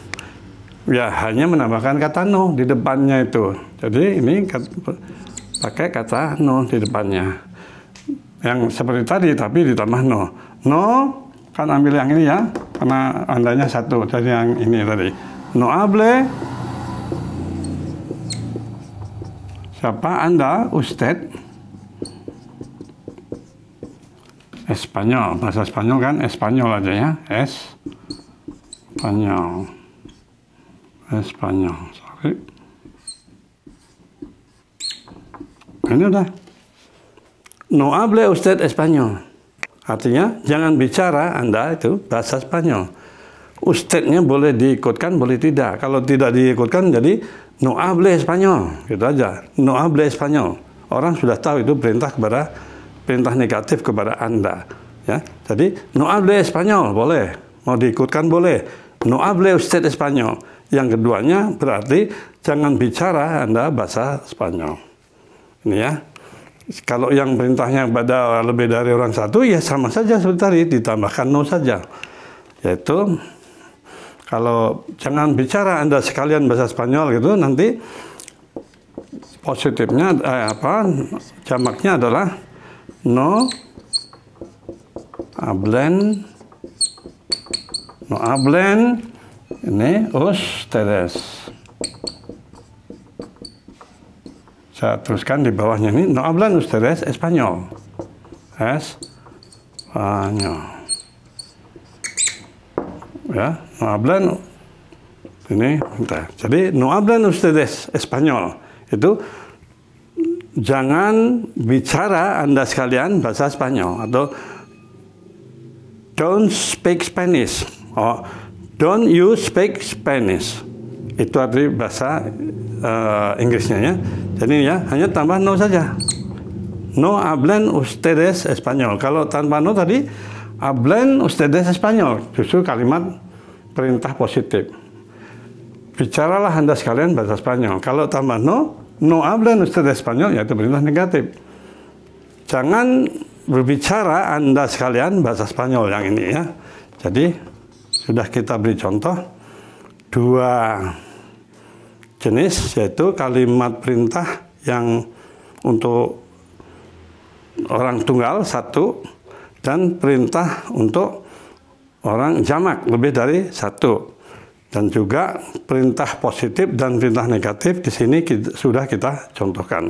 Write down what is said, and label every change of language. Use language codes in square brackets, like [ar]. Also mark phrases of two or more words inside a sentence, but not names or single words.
[id] Ya, hanya menambahkan kata no di depannya itu. Jadi ini pakai kata no di depannya. Yang seperti tadi, tapi ditambah no. No, kan ambil yang ini ya, karena andanya satu. Jadi yang ini tadi. [es] No hable. [id] Siapa Anda? Usted. Espanyol. Bahasa Spanyol kan Espanyol aja ya. Espanyol. Sorry. Ini udah. [es] No hable usted Espanyol. [id] Artinya, jangan bicara Anda itu bahasa Spanyol. Ustednya boleh diikutkan, boleh tidak. Kalau tidak diikutkan, jadi [es] no hable Espanyol. [id] Gitu aja. [es] No hable Espanyol. [id] Orang sudah tahu itu perintah negatif kepada Anda. Ya. Jadi, [es] no hable Espanyol boleh. [id] Mau diikutkan boleh. [es] No hable usted español. [id] Yang keduanya berarti jangan bicara Anda bahasa Spanyol. Ini ya. Kalau yang perintahnya pada lebih dari orang satu, ya sama saja seperti tadi, ditambahkan no saja. Yaitu, kalau jangan bicara Anda sekalian bahasa Spanyol gitu, nanti positifnya jamaknya adalah [es] no hablen [id] ini ustedes. Saya teruskan di bawahnya ini, [es] no hablen ustedes español. Español. Ya, no hablen ini. Jadi no hablen ustedes español. [id] Itu jangan bicara Anda sekalian bahasa Spanyol, atau [en] don't speak Spanish. Don't you speak Spanish. [id] Itu arti bahasa Inggrisnya ya. Jadi ya, hanya tambah no saja. [es] No hablen ustedes español. [id] Kalau tanpa no tadi, [es] hablen ustedes español. [id] Justru kalimat perintah positif. Bicaralah Anda sekalian bahasa Spanyol. Kalau tambah [es] no hablen ustedes español, [id] yaitu perintah negatif. Jangan berbicara Anda sekalian bahasa Spanyol yang ini ya. Jadi sudah kita beri contoh dua jenis, yaitu kalimat perintah yang untuk orang tunggal satu, dan perintah untuk orang jamak lebih dari satu, dan juga perintah positif dan perintah negatif di sini sudah kita contohkan.